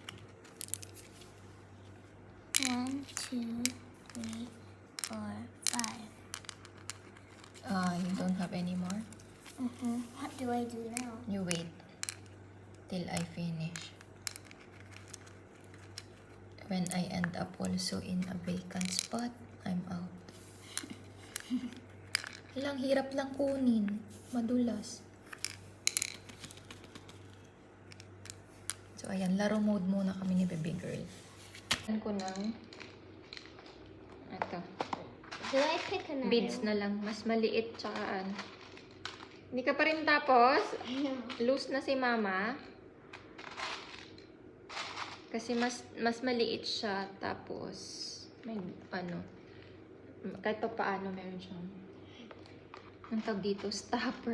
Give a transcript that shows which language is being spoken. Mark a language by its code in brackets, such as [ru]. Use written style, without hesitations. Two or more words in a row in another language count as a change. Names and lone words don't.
[en] 1, 2, 3, 4, 5. You don't have any more? What do I do now? You wait till I finish. When I end up also in a vacant spot, I'm out. [tl] Lang hirap lang kunin. Madulas. So, ayan. Laro mode muna kami ni baby girl. Ayan ko ng ito. [en] Do I pick another? [tl] Beads na lang. Mas maliit tsaka Hindi ka pa rin tapos? Loose na si mama. Kasi mas maliit siya. Tapos, may kahit pa paano meron siyang ang tawag dito, stopper.